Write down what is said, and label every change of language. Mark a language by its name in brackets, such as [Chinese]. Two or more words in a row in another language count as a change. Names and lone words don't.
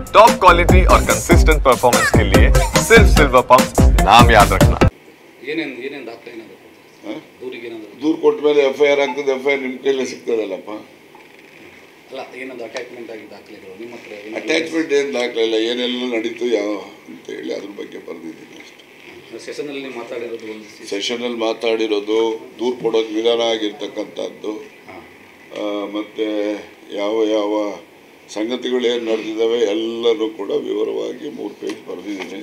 [English] top quality [Hindi] और [English] consistent performance [Hindi] के लिए सिर्फ सिल्वर पंप नाम याद रखना। [Kannada] ದೂರು ಕೊಟ್ಟ ಮೇಲೆ ಎಫ್ಐಆರ್ ಆಗ್ತದೆ. ಎಫ್ಐಆರ್ ನಿಮ್ಮ ಕೈಲೇ ಸಿಗ್ತದಲ್ಲಪ್ಪ. ಅಟ್ಯಾಚ್ಮೆಂಟ್ ಏನು ದಾಖಲೆ ಇಲ್ಲ, ಏನೆಲ್ಲ ನಡೀತು ಯಾವ ಅಂತ ಹೇಳಿ ಅದ್ರ ಬಗ್ಗೆ ಬರೆದಿದ್ದೀನಿ ಅಷ್ಟೇ. ಸೆಷನಲ್ಲಿ ಮಾತಾಡಿರೋದು, ದೂರು ಕೊಡೋದು ವಿಧಾನ ಆಗಿರ್ತಕ್ಕಂಥದ್ದು, ಮತ್ತು ಯಾವ ಯಾವ ಸಂಗತಿಗಳು ಏನು ನಡೆದಿದ್ದಾವೆ ಎಲ್ಲನೂ ಕೂಡ ವಿವರವಾಗಿ 3 ಪೇಜ್ ಬರೆದಿದ್ದೀನಿ.